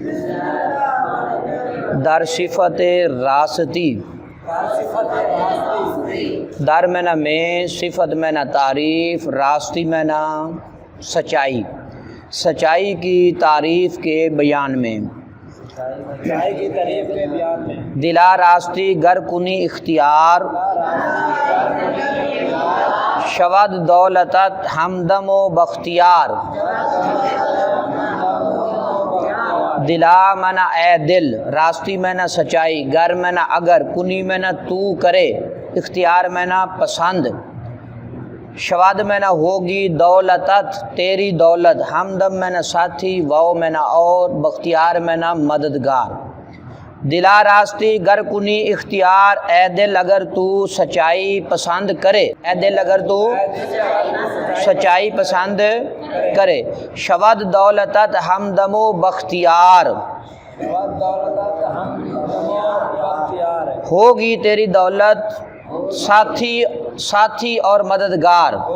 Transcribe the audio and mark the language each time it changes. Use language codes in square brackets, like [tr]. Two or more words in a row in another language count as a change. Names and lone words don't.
[fa] در صفت راستی، [ur] در معنی میں، صفت معنی تعریف، راستی معنی سچائی، سچائی کی تعریف کے بیان میں، [fa] دلا راستی گر کنی اختیار، شود دولتت ہمدم و بختیار۔ [ur] دلا منا اے دل، راستی منا سچائی، گر منا اگر، کنی منا تو کرے، اختیار منا پسند، شواد منا ہوگی، دولتت تیری دولت، ہمدم منا ساتھی، واو منا اور، بختیار منا مددگار۔ [fa] دلا راستی گر کنی اختیار، [ur] اے دل اگر تو سچائی پسند کرے، اے دل اگر تو سچائی پسند کرے، [fa] شود دولتت ہمدم و بختیار، [ur] ہوگی تیری دولت ساتھی اور مددگار۔